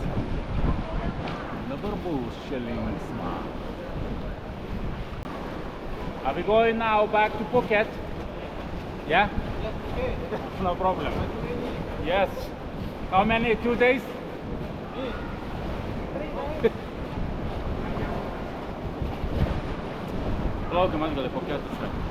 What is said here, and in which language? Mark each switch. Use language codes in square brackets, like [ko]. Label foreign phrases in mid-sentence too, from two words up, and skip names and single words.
[lt] Dabar bus čia linksma. [en] Are we going now back to Phuket? Yeah? No problem. Yes. How many? 2 days? [lt] Plaukiam atgal į Phuketus.